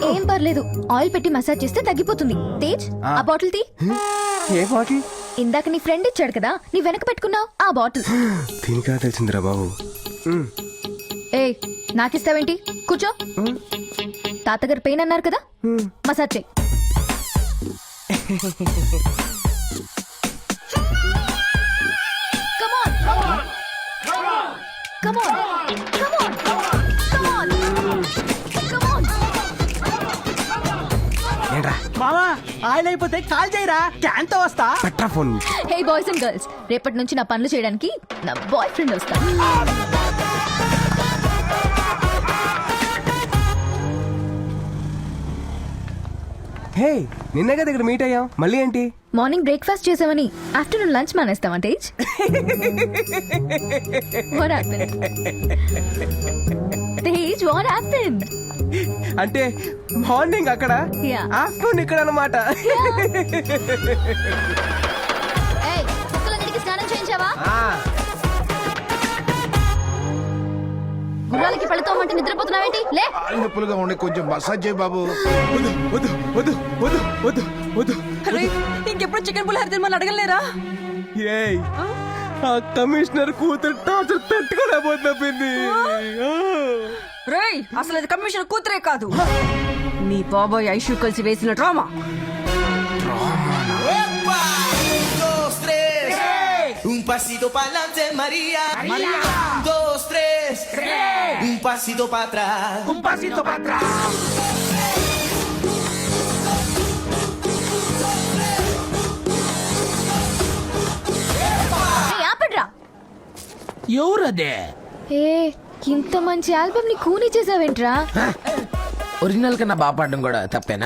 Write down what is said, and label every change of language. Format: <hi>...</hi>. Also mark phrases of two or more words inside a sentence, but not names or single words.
<te>ఏం పర్లేదు, ఆయిల్ పెట్టి మసాజ్ చేస్తే తగ్గిపోతుంది. తేజ్, ఆ బాటిల్ తీ. ఏ బాటిల్? ఇందాక నీ ఫ్రెండ్ ఇచ్చాడు కదా, నీ వెనక పెట్టుకున్నావు ఆ బాటిల్. దీనికా తెలిసిందిరా బాబు. ఏ, నాకిస్తావేంటి? కూర్చో. తాతగారు పెయిన్ అన్నారు కదా, మసాజ్ చేయి.</te> <en>Come on.</en> <te>ఏంట్రా? మామా ఆయిల్ అయిపోతే కాల్ చేయరా, క్యాన్ తో వస్తా. పట్రా ఫోన్.</te> <en>hey boys and girls,</en> <te>రేపటి నుంచి నా పనులు చేయడానికి నా</te> <en>boy friend</en> <te>వస్తాడు. హే, నిన్న కదా ఇక్కడ మీట్ అయ్యాం, మళ్ళీ ఏంటి?</te> <en>morning breakfast</en> <te>చేసామని</te> <en>afternoon lunch</en> <te>మానేస్తావా తేజ్?</te> <en>What happened?</en> <te>తేజ్,</te> <en>what happened?</en> <te>అంటే మార్నింగ్ అక్కడ,</te> <en>Yeah.</en> <te>ఆఫ్టర్నూన్ ఇక్కడ అన్నమాట. ఏయ్, కుక్కలన్నిటికీ స్నానం చేయించావా? గుర్రాలకి పళ్ళుతోమంటే నిద్రపోతున్నావేంటి? లే. నొప్పులుగా ఉండే కొంచెం మసాజ్ చేయి బాబు. వద్దు. ఇంకెప్పుడు చికెన్ పులిహోర తినమని అడగలేరా? ఏయ్, ఆ కమిషనర్ కూతురు టార్చర్ తట్టుకోలేకపోతుంది. రేయ్, అసలు అది కమిషనర్ కూతురే కాదు, మీ బాబాయ్ ఐషు కలిసి వేసిన డ్రామా.</te> <es>Un pasito pa'lante, María. María. 2, 3. Un pasito para atrás. Un pasito para atrás.</es> <te>ఏయ్, ఆపండ్రా. ఎవరదే? ఏ, ఇంత మంచి ఆల్బమ్ ని కూనీ చేసావేంట్రా? ఒరిజినల్ కన్నా బాగా పాడడం కూడా తప్పేనా?</te>